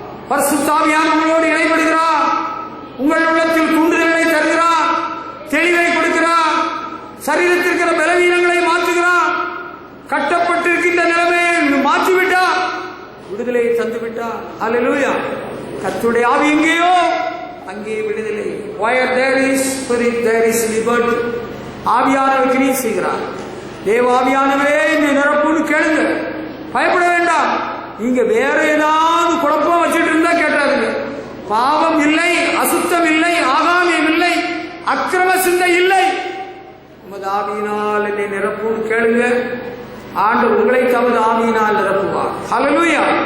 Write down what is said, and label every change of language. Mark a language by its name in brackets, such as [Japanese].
[Tamil] பரிசுத்த ஆவியானவரோடு இடைபடுகிறார். உங்கள் உள்ளத்தில் தூண்டுதல்களை தருகிறார், தெளிவை கொடுக்கிறார், சரீரத்திற்கிற பலவீனங்களை மாற்றுகிறார், கட்டப்பட்டிருக்கின்ற நிலைமையை மாற்றிவிட்டார், விடுதலையை தந்துவிட்டார். ஹல்லேலூயா. கர்த்தருடைய ஆவி எங்கேயோ அங்கே விடுதலை. [English] Where there is spirit there is liberty. [Tamil] ஆவியானவர் கிரியை செய்கிறார். தேவாவியானவரே என்னை நிரப்புன்னு கேளுங்க, பயப்பட வேண்டாம். நீங்க வேற ஏதாவது குழப்பம் வச்சுட்டு இருந்தா கேட்டாருங்க. பாவம் இல்லை, அசுத்தம் இல்லை, ஆகாமியம் இல்லை, அக்கிரம சிந்தை இல்லை. உமது ஆவியினால் என்னை நிரப்புன்னு கேளுங்க. ஆண்டவர் உங்களை தமது ஆவியினால் நிரப்புவார். ஹல்லேலூயா.